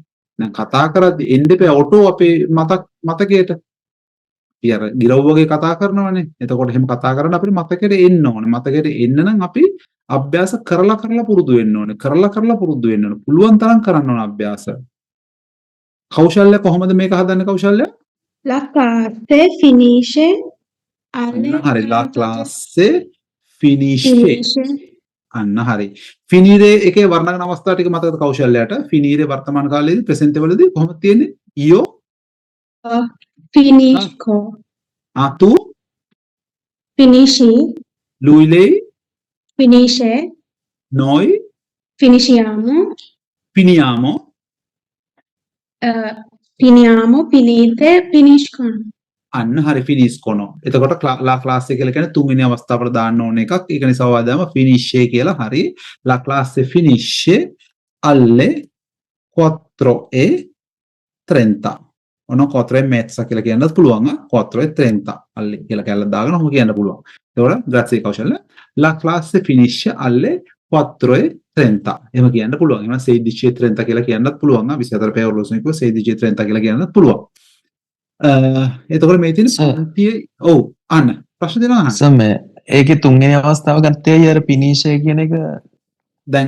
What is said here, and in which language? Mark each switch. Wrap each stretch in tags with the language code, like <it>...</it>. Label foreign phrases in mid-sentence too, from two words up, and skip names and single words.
<si>දැන් කතා කරද්දි එන්න එපා ඔටෝ අපේ මතකයට. අපි අර ගිරව් වගේ කතා කරනවානේ. එතකොට එහෙම කතා කරන අපිට මතකෙට එන්න ඕනේ. මතකෙට එන්න නම් අපි අභ්‍යාස කරලා පුරුදු වෙන්න ඕනේ. කරලා පුරුදු වෙන්න ඕනේ. පුළුවන් තරම් කරන්න ඕනේ අභ්‍යාස. කෞශල්‍ය කොහොමද මේක හදන්නේ කෞශල්‍ය?</si> <it>La classe finisce alle</it> <si>හරි</si> <it>la classe finisce.</it> <si>අන්න හරි. finire එකේ වර්ණගන අවස්ථා ටික මතකද කෞශල්‍යයට? finire වර්තමාන කාලයේදී ප්‍රසෙන්ට් වලදී කොහොමද තියෙන්නේ?</si> <it>io finisco. tu Finisci. lui lei Finisce. noi Finisciamo. finiamo Finiamo. Finite. Finiscono.</it> <si>අන්න හරි finiscono. එතකොට</si> <it>la classe</it> <si>එක කියලා කියන්නේ තුන්වෙනි අවස්ථාවට දාන්න ඕන එකක්. ඒක නිසා ඔයාලම finisce කියලා හරි.</si> <it>la classe finisce alle</it> <si>4:30. ඔන්න 4:30 කියලා කියන්නත් පුළුවන්. 4:30 alle කියලා කැල්ලක් දාගෙන ඔහොම කියන්න පුළුවන්. ඒතකොට grazie කෞශල්‍ය.</si> <it>La classe finisce alle 4:30. 30.</it> <si>එහෙම කියන්න පුළුවන්. එහෙනම් 1630 කියලා කියන්නත් පුළුවන්. 24 පැය ඔරලෝසුවකින් 1630 කියලා කියන්නත් පුළුවන්. එතකොට මේ තියෙන Sir. පන්තියේ ඔව් අන්න ප්‍රශ්න දෙනවා අහන්න. සර් මේ ඒකේ තුන්වෙනි අවස්ථාව ගත්තේ අර පිනිෂය කියන එක දැන්</si>